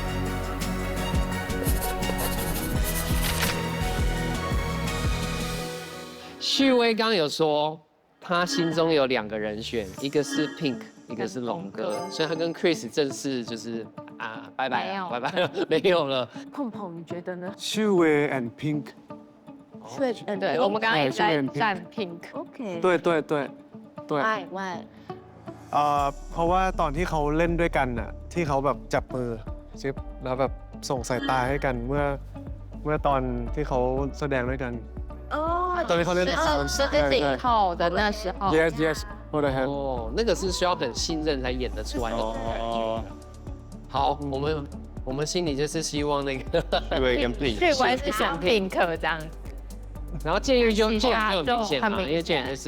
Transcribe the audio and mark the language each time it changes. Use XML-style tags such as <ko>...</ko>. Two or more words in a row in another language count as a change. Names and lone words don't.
<zh>旭威刚刚有说，他心中有2个人选，一个是 Pink， 一个是龙哥，所以他跟 Chris 正式就是拜拜了，拜拜了，没有了。碰碰，你觉得呢？</zh> <en>Shuwei and Pink。</en> <zh>对，我们刚刚也在站 Pink。 OK。对。</zh> <en>Why？</en> <th>เพราะว่าตอนที่เขาเล่นด้วยกันน่ะที่เขาแบบจับมือซิปแล้วแบบส่งสายตาให้กันเมื่อตอนที่เขาแสดงด้วยกันตอนที่เขาเล่น</th> <zh>是最后的那时候。 Yes， 我的 hand。哦，那个是需要很信任才演得出来的感觉。好，我们心里就是希望那个旭威是选 Pink 这样。然后建议就很明显嘛，因为建议就是</zh>